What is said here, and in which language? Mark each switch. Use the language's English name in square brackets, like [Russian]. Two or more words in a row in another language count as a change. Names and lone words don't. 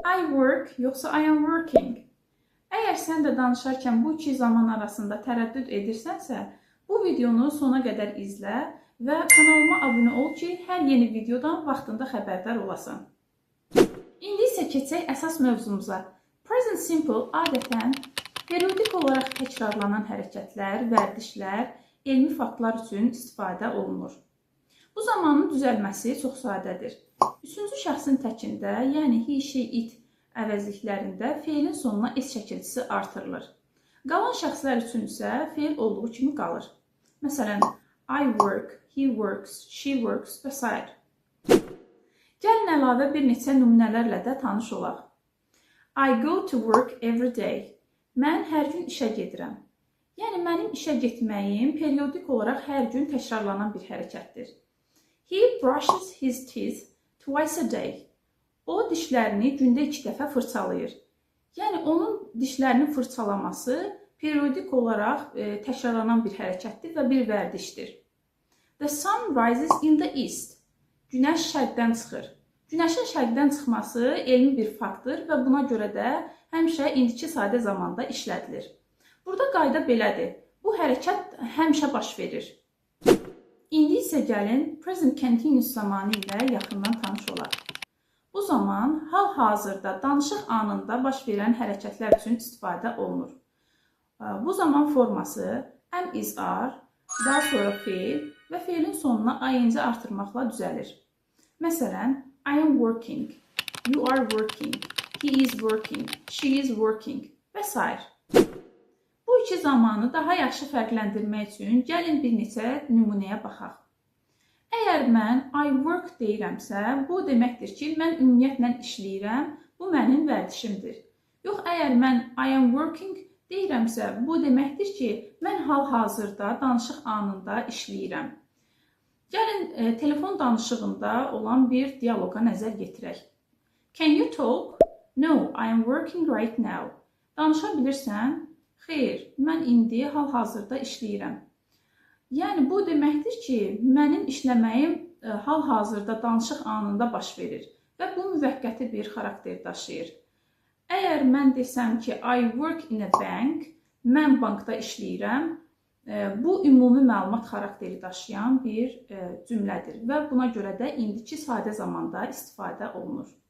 [English] I work yoxsa I am working? [Azerbaijani] Əgər sən də danışarkən bu iki zaman arasında tərəddüd edirsənsə, bu videonu sona qədər izlə və kanalıma abunə ol ki, hər yeni videodan vaxtında xəbərdar olasan. İndi isə keçək əsas mövzumuza. [English] Present simple [Azerbaijani] adətən periodik olaraq təkrarlanan hərəkətlər, vərdişlər, elmi faktlar üçün istifadə olunur. Bu zamanın düzəlməsi çox sadədir. Üçüncü şəxsin təkində, yəni [English] he, she, it [Azerbaijani] əvəzliklərində feilin sonuna s şəkilçisi artırılır. Qalan şəxslər üçün isə feil olduğu kimi qalır. Məsələn, [English] I work, he works, she works [Azerbaijani] və s. Gəlin əlavə bir neçə nümunələrlə də tanış olaq. [English] I go to work every day. [Azerbaijani] Mən hər gün işə gedirəm. Yəni, mənim işə getməyim periodik olaraq hər gün təkrarlanan bir hərəkətdir. [English] He brushes his teeth twice a day. [Azerbaijani] O dişlərini gündə 2 dəfə fırçalayır. Yəni, onun dişlərini fırçalaması periodik olaraq təkrarlanan bir hərəkətdir və bir vərdişdir. [English] The sun rises in the east. [Azerbaijani] Günəş şərqdən çıxır. Günəşin şərqdən çıxması elmi bir faktdır və buna görə də həmişə indiki sadə zamanda işlədilir. Burada qayda belədir. Bu hərəkət həmişə baş verir. İndi isə gəlin [English] present continuous [Azerbaijani] zamanı ilə yaxından tanış olaq. Bu zaman hal-hazırda danışıq anında baş verən hərəkətlər üçün istifadə olunur. Bu zaman forması [English] am, is, are, [Azerbaijani] daha sonra feil və feilin sonuna ing artırmaqla düzəlir. Məsələn, [English] I am working, you are working, he is working, she is working [Azerbaijani] və s. Bu iki zamanı daha yaxşı fərqləndirmək üçün gəlin bir neçə nümunəyə baxaq. Əgər mən [English] I work [Azerbaijani] deyirəmsə, bu deməkdir ki, mən ümumiyyətlə işləyirəm, bu mənim vərdişimdir. Yox, əgər mən [English] I am working [Azerbaijani] deyirəmsə, bu deməkdir ki, mən hal-hazırda danışıq anında işləyirəm. Gəlin telefon danışığında olan bir dialoqa nəzər yetirək. [English] Can you talk? No, I am working right now. [Azerbaijani] Danışa bilirsən? Xeyr, mən indi hal-hazırda işləyirəm. Yəni, bu deməkdir ki, mənim işləməyim hal-hazırda danışıq anında baş verir və bu müvəqqəti bir xarakter daşıyır. Əgər mən desəm ki, [English] I work in a bank, [Azerbaijani] mən bankda işləyirəm, bu ümumi məlumat xarakteri daşıyan bir cümlədir və buna görə də indiki sadə zamanda istifadə olunur.